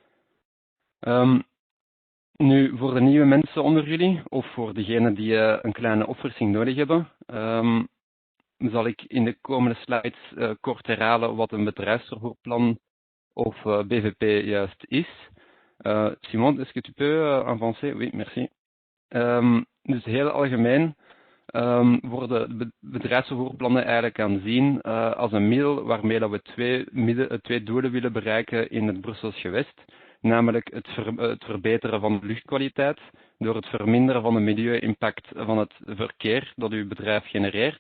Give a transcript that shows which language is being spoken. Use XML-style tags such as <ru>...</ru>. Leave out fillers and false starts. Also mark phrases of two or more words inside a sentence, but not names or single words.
<nl>Nu, voor de nieuwe mensen onder jullie, of voor degenen die een kleine opfrissing nodig hebben, zal ik in de komende slides kort herhalen wat een bedrijfsvervoerplan of BVP juist is.</nl> <fr>Simon, est-ce que tu peux avancer? Oui, merci.</fr> <nl>Dus heel algemeen worden bedrijfsvervoerplannen eigenlijk aanzien als een middel waarmee dat we twee doelen willen bereiken in het Brussels gewest. Namelijk het verbeteren van de luchtkwaliteit door het verminderen van de milieu-impact van het verkeer dat uw bedrijf genereert.</nl>